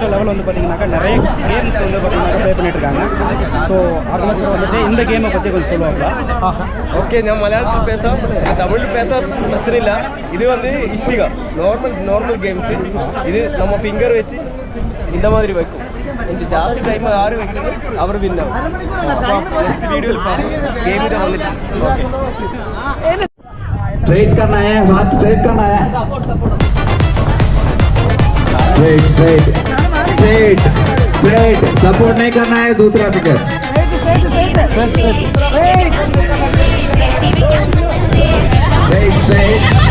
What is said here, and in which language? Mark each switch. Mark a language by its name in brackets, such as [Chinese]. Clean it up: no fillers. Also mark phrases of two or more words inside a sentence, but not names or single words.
[Tamil] வந்து பார்த்தீங்கன்னாக்கா நிறைய கேம்ஸ் வந்து பார்த்தீங்கன்னா ப்ளே பண்ணிட்டு இருக்காங்க. [English] so organiser [Tamil] வந்துட்டு இந்த கேமை பற்றி கொஞ்சம் சொல்லுவாங்களா? ஓகே, நான் மலையாளத்தில் பேச தமிழில் பேச பிரச்சனை இல்லை. இது வந்து இஷ்டிகா [English] normal games. [Tamil] இது நம்ம ஃபிங்கர் வச்சு இந்த மாதிரி வைக்கும். இந்த ஜாஸ்தி டைம் யார் வைக்கணும் அவர் வின் ஆகும். [Malayalam] അപ്പോൾ നെക്സ്റ്റ് വീഡിയോയിൽ பார்ப்போம். ഗെയിം ഇതാ വന്നിട്ട്. ഓക്കെ, [Hindi] स्ट्रेट करना है, हाथ स्ट्रेट करना है, [English] straight straight straight straight, [Hindi] सपोर्ट नहीं करना है दूसरा फिगर, [English] straight straight.